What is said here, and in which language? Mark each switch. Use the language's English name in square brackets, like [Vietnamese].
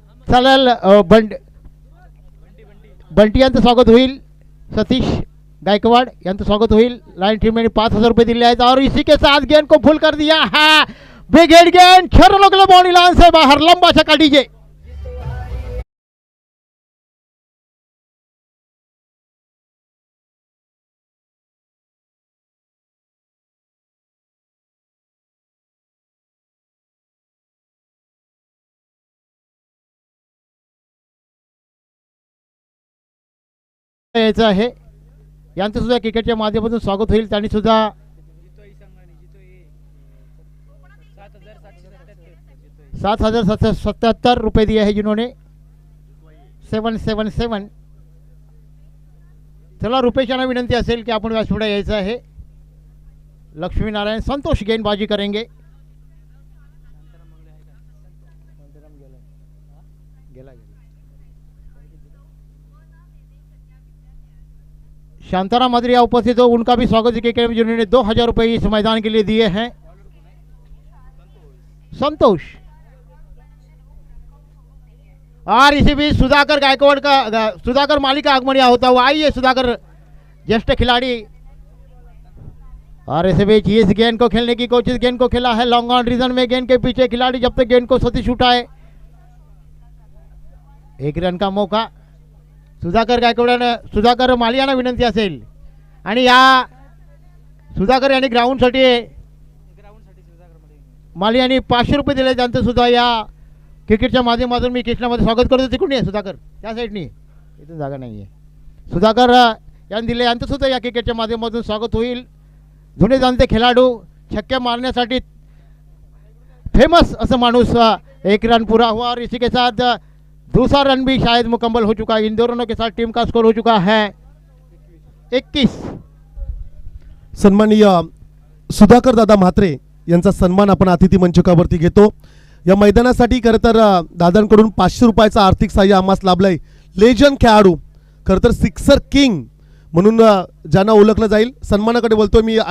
[Marathi] चालेल, बंटी यांचं स्वागत होईल, सतीश गायकवाड यांचं स्वागत होईल। [Hindi] लाइन टीम ने 5,000 रुपये [Marathi] दिले आहेत [Hindi] और इसी के साथ गेंद को फुल कर दिया है। बिग हिट गेंद, 6 रनों के लिए बाउंड्री लाइन से बाहर, लंबा छक्का डीजे। [Marathi] यायचं आहे, यांचं सुद्धा क्रिकेटच्या माध्यमातून स्वागत होईल। त्यांनी सुद्धा [Hindi] 7,777 रुपये दिए हैं जिन्होंने 777। [Marathi] चला, रुपेश यांना विनंती असेल की आपण व्यासपीठावर यायचं आहे। [Hindi] लक्ष्मीनारायण संतोष गेंदबाजी करेंगे। शांताराम मादरिया उपस्थित हो, उनका भी स्वागत है, जिन्होंने 2,000 रुपये इस मैदान के लिए दिए हैं। संतोष, और इसी बीच सुधाकर गायकवाड़ का, सुधाकर माली का आगमन यहाँ होता हुआ। आइए सुधाकर, ज्येष्ठ खिलाड़ी। और इसी बीच इस गेंद को खेलने की कोशिश, गेंद को खेला है लॉन्ग ऑन रीजन में, गेंद के पीछे खिलाड़ी, जब तक गेंद को सतीश उठाए, 1 रन का मौका। [Marathi] सुधाकर गायकवाडांना, सुधाकर माली यांना विनंती असेल, आणि या सुधाकर यांनी ग्राउंडसाठी माली यांनी 500 रुपये दिले, त्यांचं सुद्धा या क्रिकेटच्या माध्यमातून मी कृष्णामध्ये स्वागत करतो। तिकडून आहे सुधाकर, त्या साईडनी, इथून जागा नाही आहे। सुधाकर यांनी दिले, यांचं सुद्धा या क्रिकेटच्या माध्यमातून स्वागत होईल। जुने जाणते खेळाडू, छक्के मारण्यासाठी फेमस असं माणूस, [Hindi] 1 रन पूरा हुआ और इसी के साथ दूसरा रन भी शायद मुकम्मल हो चुका है। इन 2 रनों के साथ टीम का स्कोर हो चुका है 21। [Marathi] सन्माननीय सुधाकर दादा म्हात्रे यांचा सन्मान आपण अतिथी मंचकावरती घेतो। या मैदानासाठी खरं तर दादांकडून 500 रुपयाचा आर्थिक सहाय्य आम्हास लाभलंय। लेजंड खेळाडू, खरं तर सिक्सर किंग म्हणून ज्यांना ओळखलं जाईल, सन्मानाकडे बोलतोय मी।